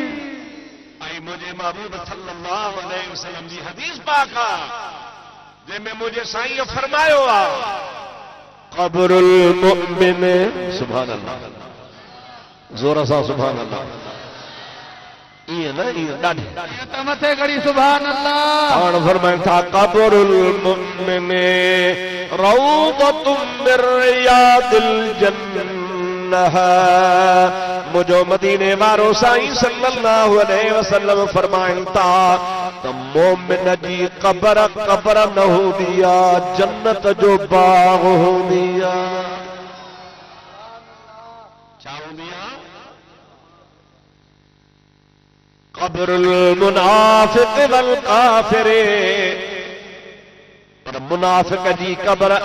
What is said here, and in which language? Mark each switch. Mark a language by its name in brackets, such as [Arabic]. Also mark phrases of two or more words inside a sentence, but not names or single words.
[Sindhi] आई मुझे महबूब [Arabic] صلى الله عليه وسلم [Sindhi] जी हदीस पाक जंहिंमें मुझे साईं फरमायो आहे [Arabic] قبر المؤمن سبحان الله [Sindhi] ज़ोर सां [Arabic] سبحان الله [Sindhi] ईअं न ईअं ॾाढी मथे घड़ी [Arabic] سبحان الله [Sindhi] हाणे फरमाइनि था [Arabic] قبر المؤمن روضة من رياض الجنة [Sindhi] मुझो मदीने वारो साईं [Arabic] صلى الله عليه وسلم [Sindhi] फरमाइनि था त मोमिन जी क़ब्र क़ब्र न हूंदी आहे जन्नत जो बाग हूंदी आहे छा हूंदी आहे [Arabic] قبر المنافق والكافر [Sindhi] पर मुनाफ़िक़ जी क़ब्र